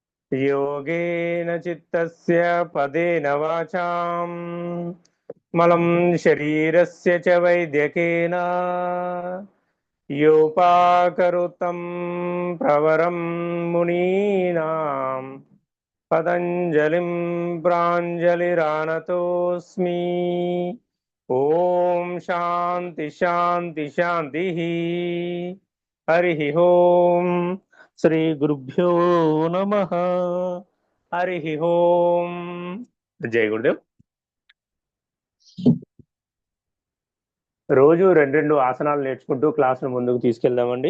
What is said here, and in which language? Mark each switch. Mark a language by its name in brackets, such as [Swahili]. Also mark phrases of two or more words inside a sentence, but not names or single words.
[Sanskrit] योगेन चित्तस्य पदेन वाचाम् मलं शरीरस्य च वैद्यकेन योपाकरोतं प्रवरं मुनीनां पतञ्जलिं प्राञ्जलिरानतोऽस्मि। ॐ शान्ति शान्ति शान्ति. हरि ओं. श्री गुरुभ्यो नम. [Hindi] हरि ओम. जै गुरुदेव. [Telugu] రోజు రెండు రెండు ఆసనాలు నేర్చుకుంటూ క్లాసును ముందుకు తీసుకెళ్దామండి.